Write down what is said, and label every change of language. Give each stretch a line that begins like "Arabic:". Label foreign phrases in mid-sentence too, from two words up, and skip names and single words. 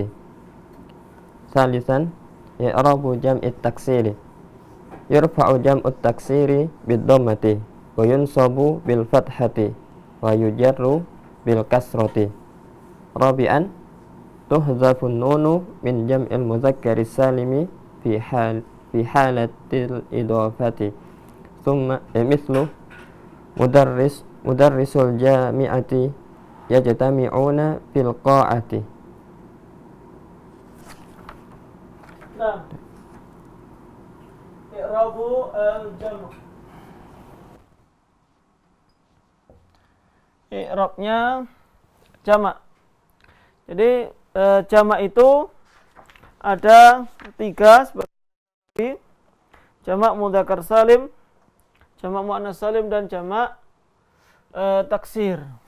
Arabic: ثالثا، إعراب جمع التكسير، يرفع جمع التكسير بالضمة وينصب بالفتحة ويجر بالكسرة. رابعا، تحذف النون من جمع المذكر سالم في حالة الإضافة. ثم مثل مدرسو الجامعة يجتمعون في القاعة. Nah, إعراب الجمع'.
Indonesian: I'rabnya jamak. Jadi jamak itu ada 3 seperti jamak
Arabic: مذكر سالم,
Indonesian: jamak
Arabic: مؤنث سالم,
Indonesian: dan jamak taksir.